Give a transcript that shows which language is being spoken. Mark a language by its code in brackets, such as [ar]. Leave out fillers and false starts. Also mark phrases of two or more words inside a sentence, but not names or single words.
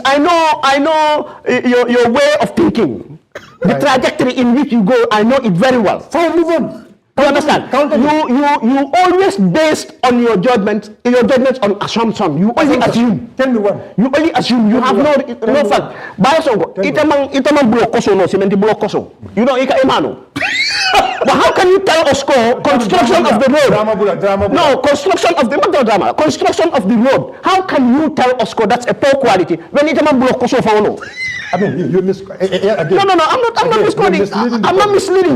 [en] I know your way of thinking, the trajectory in which you go. I know it very well. Fine, move on. You understand? You always based on your judgments on assumption. You only assume. Tell me one. You only assume. You have no fact. [man] Bayo Sonko, itamang block koso no [en] cement block [man] koso. [en] You know [man] ika emano. [en] But how can you tell us construction of the road? Drama. No, construction of the road. How can you tell us that's a poor quality when [man] itamang block koso for no? [en] I mean, you miss. No, I'm not misquoting. I'm not misleading.